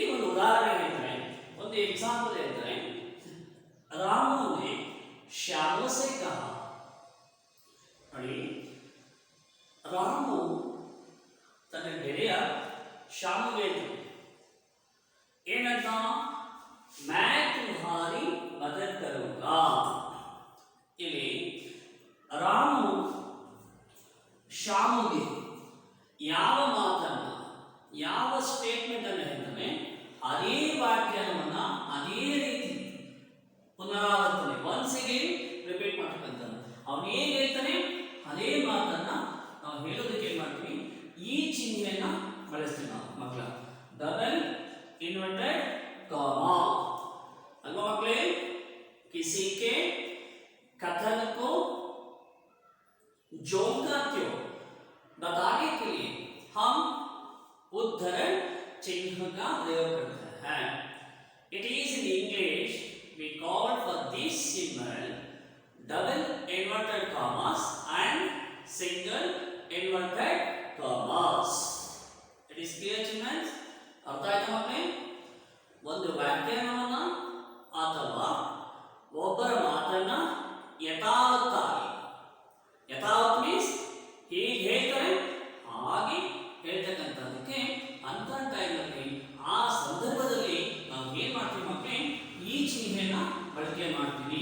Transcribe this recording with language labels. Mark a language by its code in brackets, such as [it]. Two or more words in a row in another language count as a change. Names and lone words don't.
[kn] ಒಂದು ಉದಾಹರಣೆ ಹೇಳ್ತಾರೆ, ಒಂದು ಎಕ್ಸಾಂಪಲ್ ಹೇಳ್ತಾರೆ, ರಾಮು [hi] ने श्यामू से कहा। [kn] ನೋಡಿ, ರಾಮು ತನ್ನ ಗೆಳೆಯ ಶ್ಯಾಮುಗೆ ಹೇಳ್ತಾನೆ ಏನಂತ, [hi] मैं तुम्हारी मदद करूंगा। [kn] ಇಲ್ಲಿ ರಾಮು ಶ್ಯಾಮುಗೆ ಯಾವ ಮಾತನ್ನ, ಯಾವ ಸ್ಟೇಟ್ಮೆಂಟ್ ಅನ್ನು ಹೇಳ್ತಾನೆ ಅದೇ ವಾಕ್ಯವನ್ನು ಅದೇ ರೀತಿ ಪುನರಾವರ್ತನೆ, [en] once again repeat [kn] ಮಾಡ್ತಕ್ಕಂಥದ್ದು. ಅವನು ಹೇಗೆ ಹೇಳ್ತಾನೆ ಅದೇ ಮಾತನ್ನ ನಾವು ಹೇಳೋದಕ್ಕೆ ಏನ್ ಮಾಡ್ತೀವಿ, ಈ ಚಿಹ್ನೆಯನ್ನ ಬಳಸ್ತೀವಿ ನಾವು ಮಕ್ಕಳ, [en] double inverted comma, [kn] ಅಲ್ವಾ ಮಕ್ಕಳೇ? [hi] किसी के कथन को जोकात्यो बताने के लिए हम उद्धरण चिन्ह का प्रयोग करते हैं. [en] It is in English we call for this symbol double inverted commas and single inverted commas. It is clear children? [kn] ಅರ್ಥ ಆಯ್ತಾ ಮಕ್ಕಳೇ? ಒಂದು ವ್ಯಾಖ್ಯಾನವನ್ನ ಅಥವಾ ಒಬ್ಬರ ಮಾತನ್ನ ಯಥಾವತ್ತಾಗಿ, ಯಥಾವತ್ ಮೀನ್ಸ್ ಹೀಗೆ ಹೇಳ್ತಾರೆ ಹಾಗೆ ಹೇಳ್ತಕ್ಕಂಥದ್ದಕ್ಕೆ ಅಂತ ಟೈಮಲ್ಲಿ ಆ ಸಂದರ್ಭದಲ್ಲಿ ನಾವು ಏನ್ ಮಾಡ್ತೀವಿ ಮಕ್ಕಳೇ, ಈ ಚಿಹ್ನೆನ ಬಳಕೆ ಮಾಡ್ತೀವಿ.